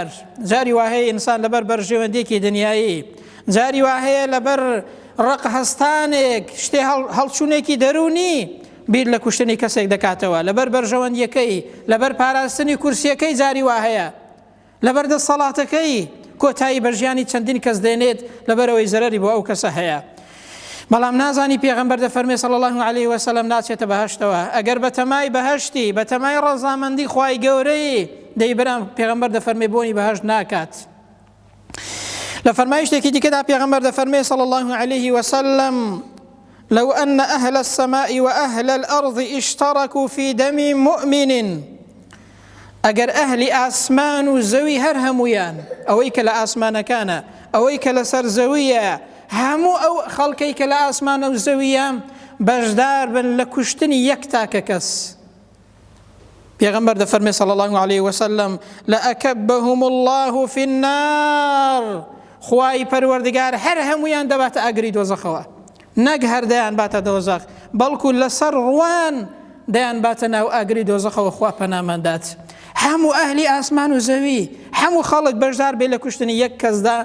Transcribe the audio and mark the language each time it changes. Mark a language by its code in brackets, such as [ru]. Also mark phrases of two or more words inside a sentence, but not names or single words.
[ckb] جاری وهەیە ئینسان لەبەر بەرژێوەندێکی دنیایی، جاری وهەیە لەبەر ڕق هەستانێک شتێ هەڵچوونێکی دەرونی بیر لە کوشتنی کەسێک دەکاتەوە، لەبەر بەرژەوەندیەکەی، لەبەر پاراستنی کورسیەکەی، جاری وهەیە لەبەر دەسەڵاتەکەی کۆتایی بەرژیانی چەندین کەس دێنێت لەبەرەوەی زەرەری بۆ ئەو کەسە هەیە. بەڵام نازانی پێغەمبەر دەفەرمێ [ar] صلی الله عليه وسلم [ckb] ناچێتە بەهەشتەوە. ئەگەر بەتەمای بەهەشتی، بەتەمای ڕەزامەندی خوای گەورەی، دەی برام پێغەمبەر دەفەرمێ بۆنی بەهەشت ناکات. لە فەرمایشتێکی دیکەدا پێغەمبەر دەفەرمێ [ar] صلی الله عليه وسلم لو أن أهل السماء وأهل الأرض اشتركوا في دم مؤمن، [ckb] ئەگەر ئەهلی ئاسمان و زەوی هەر هەمویان، ئەوەی کە لە ئاسمانەکانە، ئەوەی کە لەسەر زەویە، هەموو ئەو خەڵکەی کە لە ئاسمانە و زەویە بەشدار بن لە کوشتنی یەک تاکە کەس. پێغەمبەر دەفەرمێ [ar] صلی الله عليه وسلم لأكبهم الله في النار، [ckb] خوای پەروەردگار هەر هەمویان دەباتە ئاگری دۆزەخەوە، نەک هەردەیان باتە دۆزەخ، بەڵکو لەسەر ڕوان دەیان باتە ناو ئاگری دۆزەخەوە. خوا پەناماندات. هەموو ئەهلی ئاسمان و زەوی، هەموو خەڵک بەشدار بێ لە کوشتنی یەک کەسدا.